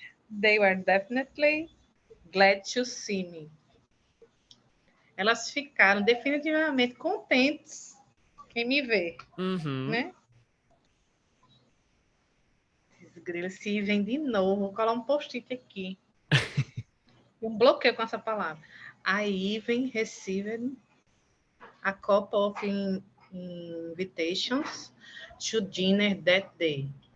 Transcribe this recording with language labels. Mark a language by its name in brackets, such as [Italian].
[English] They were definitely glad to see me. [Portuguese] Elas ficaram definitivamente contentes em me ver, Uhum. né? Esses grilos se vêm de novo. Vou colar um post-it aqui. Um bloqueio com essa palavra. [English] I even received a couple of invitations to dinner that day.